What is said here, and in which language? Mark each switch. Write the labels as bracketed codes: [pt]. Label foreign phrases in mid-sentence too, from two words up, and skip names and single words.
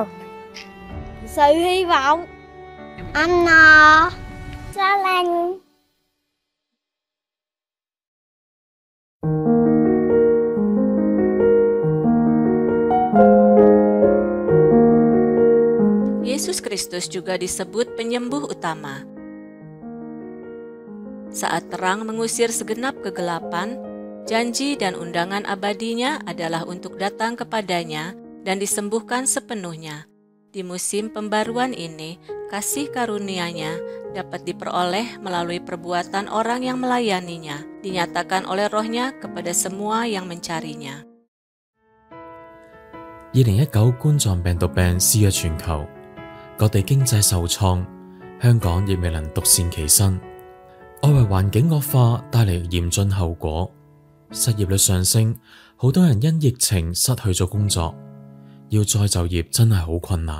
[vi] Sự hy vọng. Ấm no. Xa lành. [id] Yesus Kristus juga disebut penyembuh utama. Saat terang mengusir segenap kegelapan, janji dan undangan abadinya adalah untuk datang kepadanya dan disembuhkan sepenuhnya. Di musim pembaruan ini, kasih karunia-Nya dapat diperoleh melalui perbuatan orang yang melayaninya, dinyatakan oleh Roh-Nya kepada semua yang mencari-Nya. [yue] 2019 冠狀病毒病肆虐全球，各地經濟受創，香港亦未能獨善其身，外圍環境惡化帶嚟嚴峻後果。失業率上升，好多人因疫情失去咗工作，要再就業真係好困難。